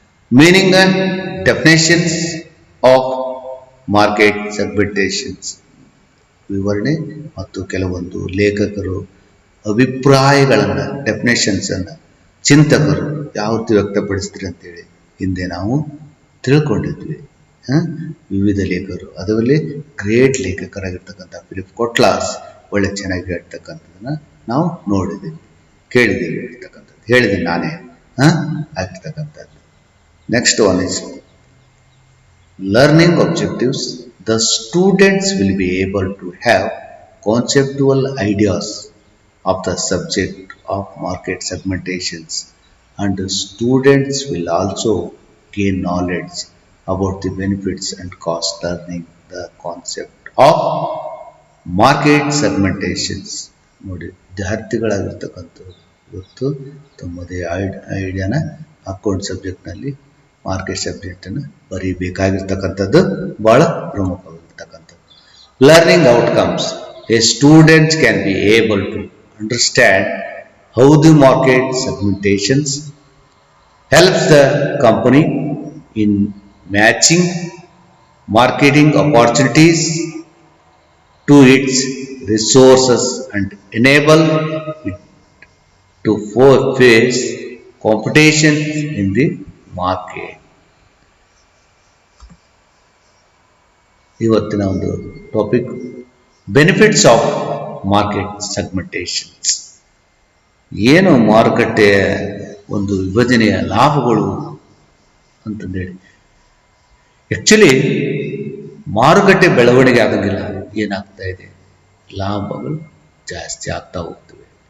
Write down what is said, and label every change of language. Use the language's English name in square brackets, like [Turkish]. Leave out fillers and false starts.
[English] meaning and definitions of market segmentations, [Kannada] ವಿವರಣೆ ಮತ್ತು ಕೆಲವೊಂದು ಲೇಖಕರು ಅಭಿಪ್ರಾಯಗಳನ್ನು, ಡೆಫಿನೇಷನ್ಸ್ ಅನ್ನು ಚಿಂತಕರು ಯಾವ ರೀತಿ ವ್ಯಕ್ತಪಡಿಸ್ತೀರಿ ಅಂತೇಳಿ ಹಿಂದೆ ನಾವು ತಿಳ್ಕೊಂಡಿದ್ವಿ. ವಿವಿಧ ಲೇಖಕರು, ಅದರಲ್ಲಿ ಗ್ರೇಟ್ ಲೇಖಕರಾಗಿರ್ತಕ್ಕಂಥ ಫಿಲಿಪ್ ಕೊಟ್ಲಾಸ್ ಒಳ್ಳೆ ಚೆನ್ನಾಗಿ ಹೇಳ್ತಕ್ಕಂಥದ್ದನ್ನ ನಾವು ನೋಡಿದ್ದೀವಿ, ಕೇಳಿದ್ದೀವಿ ಇರ್ತಕ್ಕಂಥದ್ದು, ಹೇಳಿದ್ದೀನಿ ನಾನೇ ಆಗಿರ್ತಕ್ಕಂಥದ್ದು. [English] Next one is learning objectives. The students will be able to have conceptual ideas of the subject of market segmentations and the students will also gain knowledge about the benefits and cost, learning the concept of market segmentations. [Kannada] ನೋಡಿ, ವಿದ್ಯಾರ್ಥಿಗಳಾಗಿರ್ತಕ್ಕಂಥವ್ರು ಇವತ್ತು ತಮ್ಮದೇ ಐಡಿಯಾನ account ಸಬ್ಜೆಕ್ಟ್ನಲ್ಲಿ market ಸಬ್ಜೆಕ್ಟನ್ನು ಬರೀಬೇಕಾಗಿರ್ತಕ್ಕಂಥದ್ದು ಬಹಳ ಪ್ರಮುಖವಾಗಿರ್ತಕ್ಕಂಥದ್ದು. [English] Learning outcomes. A students can be able to understand how the market segmentations helps the company in matching marketing opportunities to its resources and enable it to face competition in the market. [Kannada] ಇವತ್ತಿನ ಒಂದು [English] Topic benefits of market segmentations. [Kannada] ಏನು ಮಾರುಕಟ್ಟೆಯ ಒಂದು ವಿಭಜನೆಯ ಲಾಭಗಳು ಅಂತಂದೇಳಿ, actually ಮಾರುಕಟ್ಟೆ ಬೆಳವಣಿಗೆ ಆಗಂಗಿಲ್ಲ, ಏನಾಗ್ತಾ ಇದೆ, ಲಾಭಗಳು ಜಾಸ್ತಿ ಆಗ್ತಾ ಹೋಗ್ತವೆ.